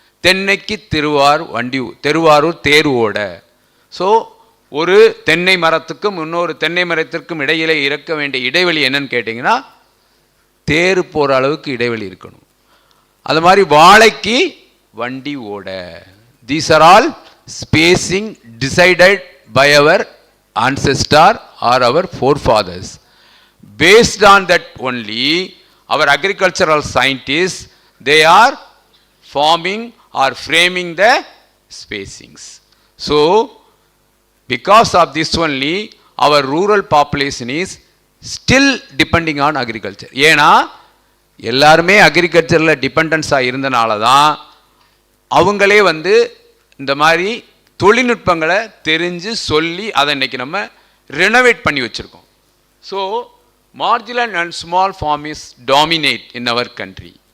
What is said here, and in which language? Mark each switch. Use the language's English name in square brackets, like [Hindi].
[Tamil] தென்னைக்கு Thiruvarur தேரோட. So ஒரு தென்னை மரத்துக்கும் இன்னொரு தென்னை மரத்திற்கும் இடையிலே இருக்க வேண்டிய இடைவெளி என்னன்னு கேட்டிங்கன்னா, தேர் போகிற அளவுக்கு இடைவெளி இருக்கணும். அது மாதிரி வாழைக்கு வண்டி ஓட. [English] These are all spacing decided by our ancestor or our forefathers. Based on that only, our agricultural scientists, they are forming or framing the spacings. So, because of this only, our rural population is still depending on agriculture. [Tamil] ஏன்னா எல்லாருமே அக்ரிகல்ச்சரில் டிபெண்டன்ஸாக இருந்தனால தான் அவங்களே இந்த மாதிரி தொழில்நுட்பங்களை தெரிஞ்சு சொல்லி அதை இன்னைக்கு நம்ம ரெனோவேட் பண்ணி வச்சுருக்கோம். [English] So marginal and small farm is dominate in our country.